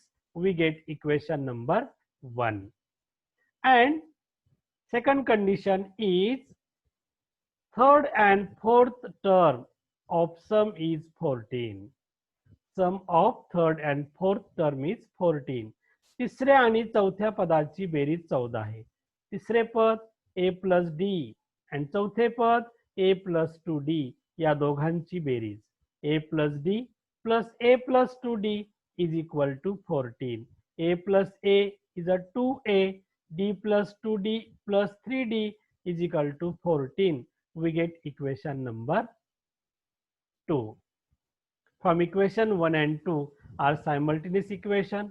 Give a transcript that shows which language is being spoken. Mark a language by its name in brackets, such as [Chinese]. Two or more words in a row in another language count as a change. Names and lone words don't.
[English] We get equation number 1. And second condition is third and fourth term of sum is 14. Sum of third and fourth term is 14. [Marathi] तिसऱ्या आणि चौथ्या पदाची बेरीज 14 आहे. तिसरे पद [English] a plus d and [Marathi] चौथे पद [English] a plus 2d [Marathi] या दोघांची बेरीज [English] a plus d plus a plus 2d is equal to 14. a plus a is a 2a, d plus 2d plus 3d is equal to 14. We get equation number 2. From equation 1 and 2 are simultaneous equation.